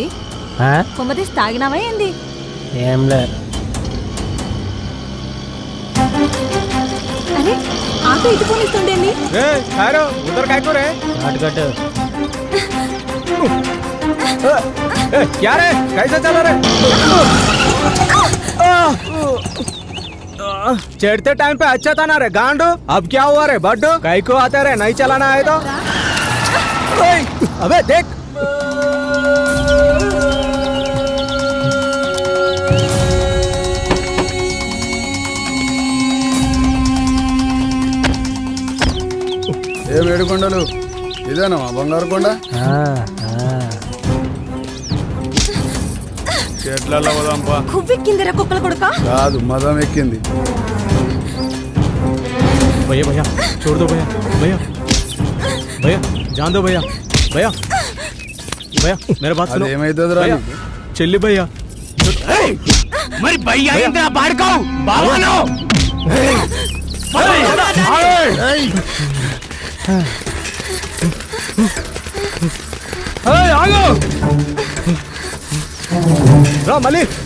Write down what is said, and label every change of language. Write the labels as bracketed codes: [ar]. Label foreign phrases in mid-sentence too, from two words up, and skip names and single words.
[te] కొమ్మతీసి తాగినావా ఏంది? ఏం లే. అరే ఆటో ఇటు పోనిస్తుండేంది? [hi] क्या रे कैसे चला रे चढ़ते टाइम पे अच्छा था ना रे गांडू अब क्या हुआ रे बड्डू कई को आते रे नहीं चलाना है तो अबे देख [te] ఏ మేడుకొండలు ఇదేనా మా బంగారు కొండ? చెట్లలో పోదాంపా. కువ్వెక్కిందిరా కుక్కల కొడుక. కాదు మదం ఎక్కింది. [hi] भैया भैया छोड़ दो भैया भैया भैया जान दो भैया भैया भैया मेरा बात सुनो. [te] ఏమైతుందిరా నీకు? చెల్లి भैया మరి భయ్యా ఏంట్రా పాడుకోవు బావను. ఆగో రా మళ్ళీ